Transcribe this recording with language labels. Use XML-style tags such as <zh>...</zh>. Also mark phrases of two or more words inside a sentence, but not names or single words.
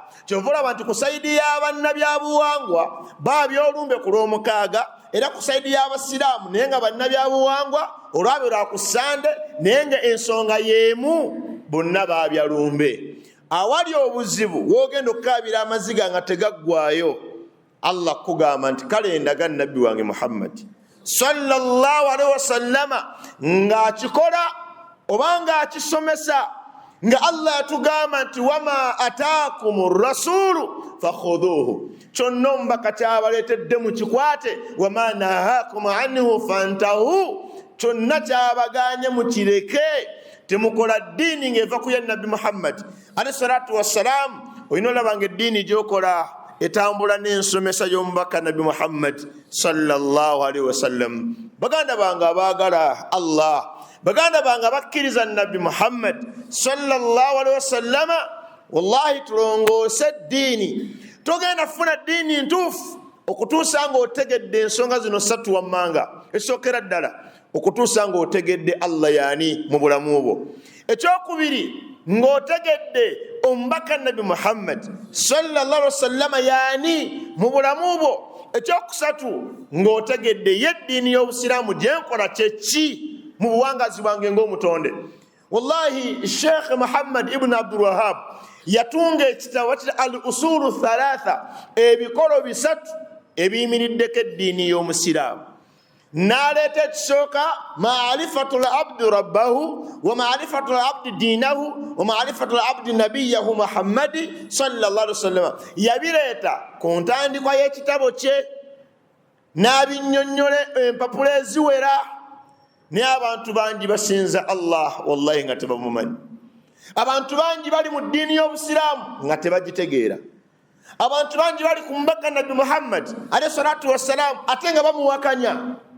<lg>Kyova olaba nti ku saidi y'abannabyabuwangwa baabyolumbe ku lw'6 era ku saidi y'abasiraamu naye nga bannabyabuwangwa olwabyo lwa ku Sande naye nga ensonga y'emu, bonna baabyalumbe. Awali obuzibu w'ogenda okukaabira amaziga nga tegaggwaayo, Allah kugamba nti kale ndaga nabbi wange Muhammad</lg> <ar>صلى الله عليه وسلم</ar> <lg>nga akikola obanga akisomesa nga Allah yatugamba nti</lg> <ar>وما آتاكم الرسول فخذوه</ar> <lg>kyonna omubaka kyabaletedde mukikwate</lg> <ar>وما نهاكم عنه فانتهوا</ar> <lg>kyonna kyabaganye mukireke temukola ddiini ng'eva ku ya nabbi Muhammad</lg> <ar>عليه الصلاة والسلام.</ar> <lg>Olina olabanga eddiini gyokola etambula n'ensomesa y'omubaka nabbi Muhammad</lg> <ar>صلى الله عليه وسلم.</ar> <lg>Baganda bange abaagala Allah, baganda bange abakkiriza nabbi Muhammad</lg> <ar>صلى الله عليه وسلم,</ar> <lg>wallahi tulongoose ddiini. Togenda kufuna ddiini ntuufu okutuusa nga otegedde ensonga zino ssatu wammanga. Ekisookera ddala okutuusa nga otegedde Allah yaani mu bulamu bwo. Ekyokubiri ng'otegedde omubaka nabbi Muhammad</lg> <ar>صلى الله عليه وسلم</ar> <lg>yaani mu bulamu bwo. Ekyokusatu ng'otegedde yeddiini y'obusiraamu gyenkola kyeki mu buwangazi bwange ng'omutonde. Wallahi Sheikh Muhammad ibn Abdul Wahhab yatunga ekitabo kya</lg> <ar>الأصول الثلاثة,</ar> <lg>ebikolo bisatu ebiyimiriddeko eddiini y'omusiraamu. Naleta ekisooka</lg> <ar>معرفة العبد ربه ومعرفة العبد دينه ومعرفة العبد نبيه محمد صلى الله عليه وسلم.</ar> <lg>Yabireeta ku ntandikwa y'ekitabo kye n'abinnyonnyola empapula eziwera, naye abantu bangi basinza Allah wallahi nga tebamumanyi. Abantu bangi bali mu ddiini y'obusiraamu nga tebagitegeera. Abantu bangi bali ku mubaka nabbi Muhammad</lg> <ar>عليه الصلاة والسلام</ar> <lg>ate nga bamuwakanya.</lg>